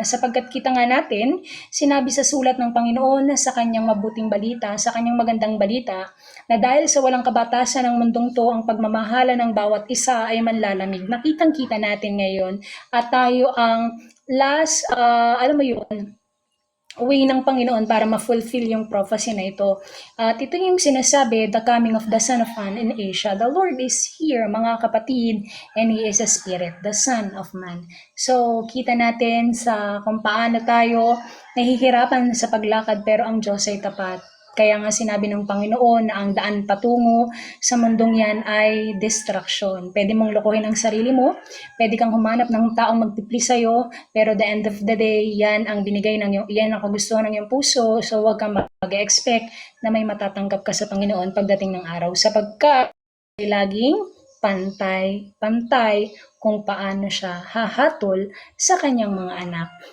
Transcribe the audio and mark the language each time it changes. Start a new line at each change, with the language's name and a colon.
Filipino: Sapagkat kita nga natin, sinabi sa sulat ng Panginoon na sa kanyang mabuting balita, sa kanyang magandang balita, na dahil sa walang kabatasan ng mundong to, ang pagmamahala ng bawat isa ay manlalamig. Nakitang-kita natin ngayon at tayo ang last, alam mo yun, way ng Panginoon para ma-fulfill yung prophecy na ito. At ito yung sinasabi,
English: the coming of the Son of Man in Asia. The Lord is here,
Filipino: mga kapatid,
English: and He is a Spirit, the Son of Man.
Filipino: So, kita natin sa kung paano tayo nahihirapan sa paglakad, pero ang Diyos ay tapat. Kaya nga sinabi ng Panginoon na ang daan patungo sa mundong yan ay distraction. Pwede mong lokohin ang sarili mo, pwede kang humanap ng taong magpipli sa'yo, pero
English: the end of the day,
Filipino: yan ang binigay ng yan ang kagustuhan ng iyong puso, so huwag kang mag-expect na may matatanggap ka sa Panginoon pagdating ng araw, sapagkat laging pantay kung paano siya hahatol sa kanyang mga anak.